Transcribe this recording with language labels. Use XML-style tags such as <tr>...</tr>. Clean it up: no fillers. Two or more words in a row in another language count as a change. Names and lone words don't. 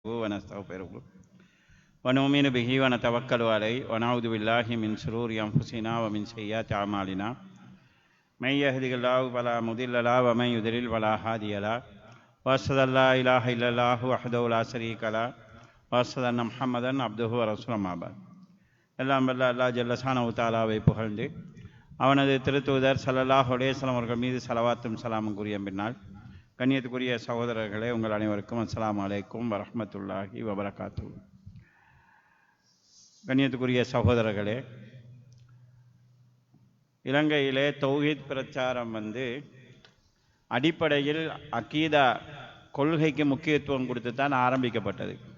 <ar>ونستغفره ونؤمن به ونتوكل عليه ونعوذ بالله من شرور أنفسنا ومن سيئات أعمالنا من يهده الله فلا مضل له ومن يضلل فلا هادي له وأشهد أن لا إله إلا الله وحده لا شريك له وأشهد أن محمدا عبده ورسوله أما بعد.</ar> <ta>எல்லாம் வல்ல அல்லாஹ்</ta> <ar>جل شأنه تعالى</ar> <ta>புகழ்ந்து அவனது திருத்தூதர்</ta> <ar>صلى الله عليه وسلم</ar> <ta>அவர்கள் மீது ஸலவாத்தும் ஸலாமும் கூறிய பின்னால், கண்ணியத்துக்குரிய சகோதரர்களே, உங்கள் அனைவருக்கும்</ta> <ar>السلام عليكم ورحمة الله وبركاته.</ar> <ta>கண்ணியத்துக்குரிய சகோதரர்களே, இலங்கையிலே தௌஹீத் பிரச்சாரம் அடிப்படையில் அகீதா கொள்கைக்கு முக்கியத்துவம் கொடுத்து தான் ஆரம்பிக்கப்பட்டது.</ta>